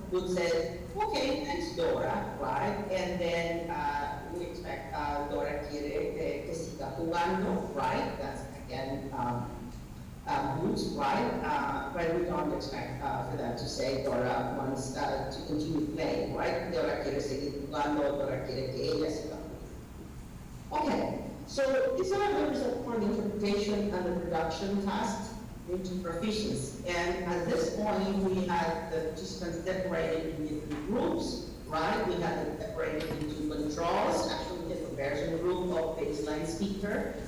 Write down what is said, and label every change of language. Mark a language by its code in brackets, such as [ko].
[en] Wood says, okay, thanks Dora, right? And then we expect [es] Dora quiere que siga jugando, [en] right? That's again Woods, right? But we don't expect for them to say Dora wants to continue playing, right? [es] Dora quiere seguir jugando, Dora quiere que ella siga jugando. [en] Okay. So these are the results for the interpretation and the production tasks into proficiency. And at this point, we had the participants separated in different groups, right? We had them separated into controls, actually the comparison group of baseline speaker.